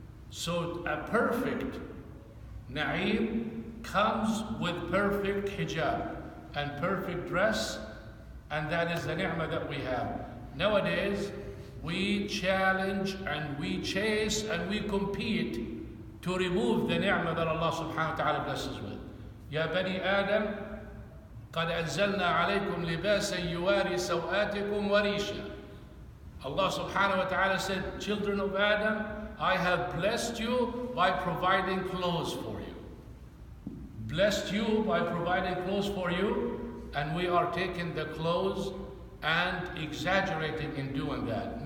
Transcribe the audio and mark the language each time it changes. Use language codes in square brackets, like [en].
[en] So a perfect na'im comes with perfect hijab and perfect dress, and that is the ni'mah that we have. Nowadays, we challenge and we chase and we compete to remove the ni'mah that Allah subhanahu wa ta'ala blesses with. [ar] Ya bani Adam, قَدْ أَنزَلْنَا عَلَيْكُمْ لِبَاسًا يُوَارِي سَوْآتِكُمْ وَرِيشًا. [en] Allah subhanahu wa ta'ala said, children of Adam, I have blessed you by providing clothes for you. Blessed you by providing clothes for you, and we are taking the clothes and exaggerating in doing that.